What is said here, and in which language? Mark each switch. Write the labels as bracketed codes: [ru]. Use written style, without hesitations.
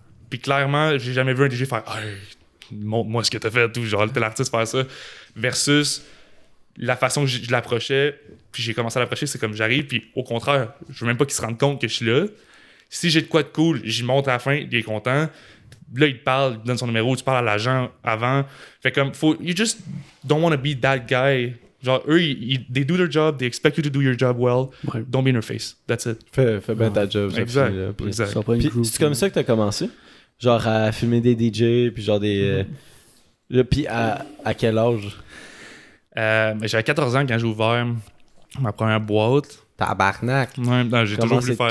[fr] Puis clairement, j'ai jamais vu un DJ faire « Hey, montre-moi ce que t'as fait », ou genre, tel artiste faire ça, versus... La façon que je l'approchais, puis j'ai commencé à l'approcher, c'est comme j'arrive, puis au contraire, je veux même pas qu'il se rende compte que je suis là. Si j'ai de quoi de cool, j'y monte à la fin, il est content. Là, il te parle, il donne son numéro, tu parles à l'agent avant. Fait comme, [en] you just don't want to be that guy. [fr] Genre, eux, [en] they do their job, they expect you to do your job well. Ouais. Don't be in their face. That's it. [fr] Fais bien ta job. Exact. Puis c'est comme ça que t'as commencé? Genre à filmer des DJ, puis genre des... Puis à quel âge? J'avais 14 ans quand j'ai ouvert ma première boîte. Tabarnak. Ouais, non, j'ai toujours voulu faire